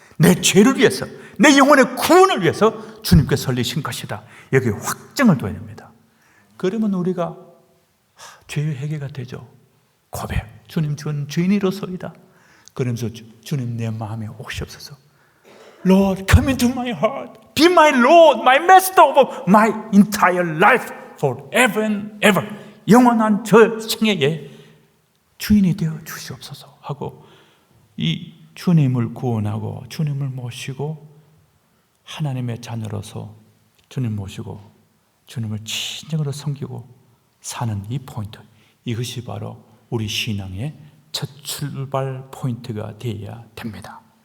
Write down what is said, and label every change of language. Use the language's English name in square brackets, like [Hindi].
[Korean] 내 죄를 위해서, 내 영혼의 구원을 위해서 주님께서 흘리신 것이다. 여기에 확증을 둬야 됩니다. 그러면 우리가 죄의 회개가 되죠. 고백, 주님 전 죄인이로소이다. 그러면서 주님 내 마음에 오시옵소서. [English] Lord, come into my heart. Be my Lord, my Master of my entire life forever and ever. [Korean] 영원한 저 생애에 주인이 되어 주시옵소서 하고 이 주님을 구원하고 주님을 모시고 하나님의 자녀로서 주님 모시고 주님을 진정으로 섬기고 사는 이 포인트, 이것이 바로 우리 신앙의 첫 출발 포인트가 되어야 됩니다.